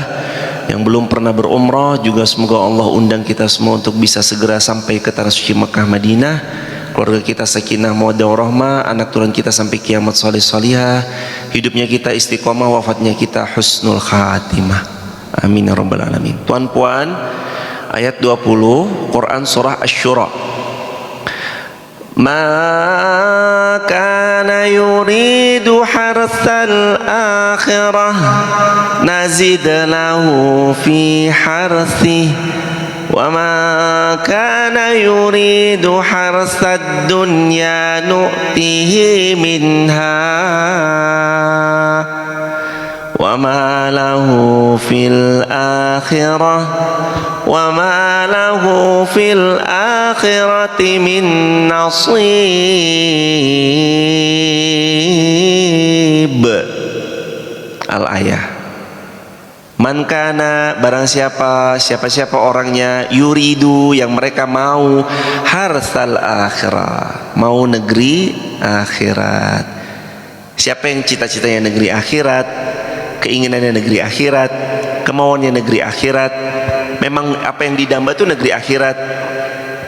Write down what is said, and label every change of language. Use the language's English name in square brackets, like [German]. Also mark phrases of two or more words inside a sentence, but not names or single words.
[Indonesian] Yang belum pernah berumrah juga semoga Allah undang kita semua untuk bisa segera sampai ke tanah suci Mekah Madinah. Keluarga kita [Arabic] سكينة مودة ورحمة, [Indonesian] anak turun kita sampai kiamat [Arabic] صالح صالحة, [Indonesian] hidupnya kita istiqomah, wafatnya kita [Arabic] حسن الخاتمة. آمين يا رب العالمين. [Indonesian] Tuan puan, ayat 20 Quran surah Asy-Syura. [Arabic] ما كان يريد حرث الآخرة نزد له في حرثه وما كان يريد حرث الدنيا نؤته منها وما له في الآخرة وما له في الآخرة من نصيب. [Indonesian] Al-ayah. [Arabic] من كان, [Indonesian] barang siapa orangnya, yuridu, yang mereka mau, [Arabic] حرث الآخرة, [Indonesian] mau negeri akhirat. Siapa yang cita-citanya negeri akhirat, keinginannya negeri akhirat, kemauannya negeri akhirat, memang apa yang didamba itu negeri akhirat.